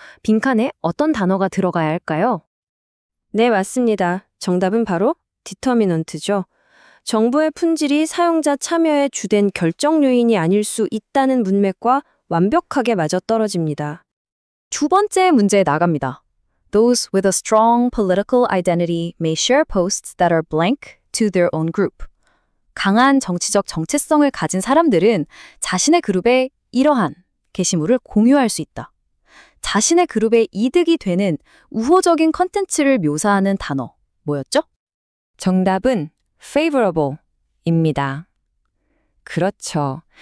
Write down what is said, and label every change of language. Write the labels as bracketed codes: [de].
[ko] 빈칸에 어떤 단어가 들어가야 할까요? 네, 맞습니다. 정답은 바로 determinant죠. 정보의 품질이 사용자 참여의 주된 결정 요인이 아닐 수 있다는 문맥과 완벽하게 맞아떨어집니다. 두 번째 문제에 나갑니다. [en] Those with a strong political identity may share posts that are blank to their own group. [ko] 강한 정치적 정체성을 가진 사람들은 자신의 그룹에 이러한 게시물을 공유할 수 있다. 자신의 그룹에 이득이 되는 우호적인 컨텐츠를 묘사하는 단어, 뭐였죠? 정답은 favorable입니다. 그렇죠.